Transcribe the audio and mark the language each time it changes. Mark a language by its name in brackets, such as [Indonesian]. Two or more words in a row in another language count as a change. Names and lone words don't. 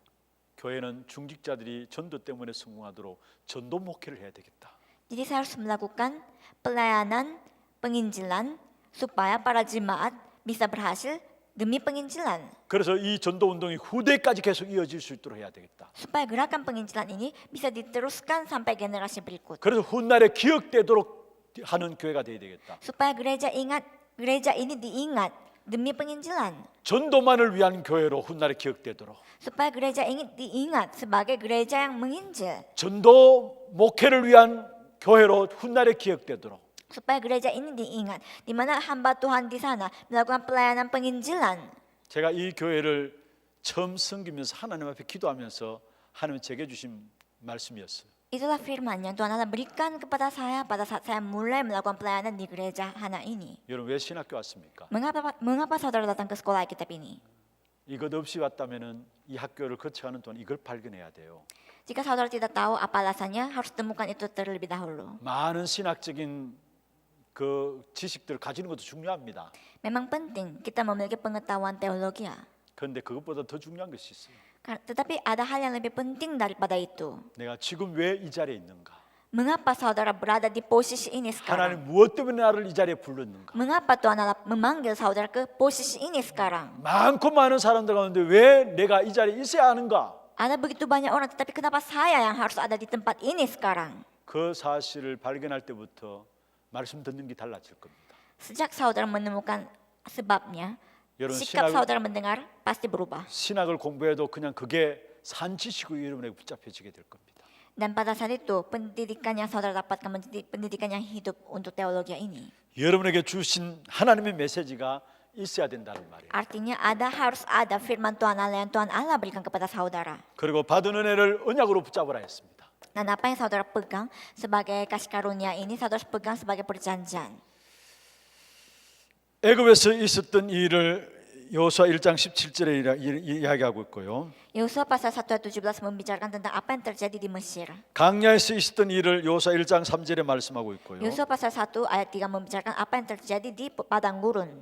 [Korean] 교회는 중직자들이 전도 때문에 성공하도록 전도 목회를 해야 되겠다. [Indonesian] Jadi saya harus melakukan pelayanan penginjilan supaya para jemaat bisa berhasil demi penginjilan. [Korean] 그래서 이 전도 운동이 후대까지 계속 이어질 수 있도록 해야 되겠다. [Indonesian] Supaya gerakan penginjilan ini bisa diteruskan sampai generasi berikut. [Korean] 그래서 훗날에 기억되도록 하는 교회가 돼야 되겠다. [Indonesian] Supaya gereja ini diingat demi penginjilan. [Korean] 전도만을 위한 교회로 훗날에 기억되도록. [Indonesian] Supaya gereja ini diingat sebagai gereja yang menginjil. [Korean] 전도 목회를 위한 교회로 훗날에 기억되도록. [Indonesian] Supaya gereja ini diingat, di mana hamba Tuhan di sana melakukan pelayanan penginjilan. [Korean] 제가 이 교회를 처음 섬기면서 하나님 앞에 기도하면서 하나님 제게 주신 말씀이었어요. [Indonesian] Itulah firman yang Tuhan Allah berikan kepada saya pada saat saya mulai melakukan pelayanan di gereja Hana ini. [Korean] 여러분 왜 신학교 왔습니까? [Indonesian] Mengapa saudara datang ke sekolah Alkitab ini? [Korean] 이것 없이 왔다면은 이 학교를 거쳐가는 동안 이걸 발견해야 돼요. [Indonesian] Jika saudara tidak tahu apa alasannya, harus temukan itu terlebih dahulu. [Korean] 많은 신학적인 그 지식들을 가지는 것도 중요합니다. [Indonesian] Memang penting kita memiliki pengetahuan teologi. [Korean] 그런데 그것보다 더 중요한 것이 있어요. [Indonesian] Tetapi ada hal yang lebih penting daripada itu. [Korean] 내가 지금 왜 이 자리에 있는가? [Indonesian] Mengapa saudara berada di posisi ini sekarang? [Korean] 하나님 무엇 때문에 나를 이 자리에 불렀는가? [Indonesian] Mengapa Tuhan Allah memanggil saudara ke posisi ini sekarang? [Korean] 많고 많은 사람들 가운데 왜 내가 이 자리에 있어야 하는가? [Indonesian] Ada begitu banyak orang, tetapi kenapa saya yang harus ada di tempat ini sekarang? [Korean] 그 사실을 발견할 때부터 말씀 듣는 게 달라질 겁니다. [Indonesian] Sejak saudara menemukan sebabnya, [Korean] 여러분 [Indonesian] sikap saudara mendengar pasti berubah. [Korean] 신학을 공부해도 그냥 그게 산지식으로 여러분에게 붙잡혀지게 될 겁니다. [Indonesian] Dan pada saat itu, pendidikan yang saudara dapatkan menjadi pendidikan yang hidup untuk teologi ini. [Korean] 여러분에게 주신 하나님의 메시지가 있어야 된다는 말이에요. [Indonesian] Artinya harus ada firman Tuhan Allah yang Tuhan Allah berikan kepada saudara. [Korean] 그리고 받은 은혜를 언약으로 붙잡으라 했습니다. [Indonesian] Dan apa yang saudara pegang sebagai kasih karunia ini, saudara harus pegang sebagai perjanjian. [Korean] 애굽에서 있었던 일을 여호수아 1장 17절에 이야기하고 있고요. [Indonesian] Yosua pasal 1 ayat 17 membicarakan tentang apa yang terjadi di Mesir. [Korean] 강야에서 있었던 일을 여호수아 1장 3절에 말씀하고 있고요. [Indonesian] Yosua pasal 1 ayat 3 membicarakan apa yang terjadi di padang gurun.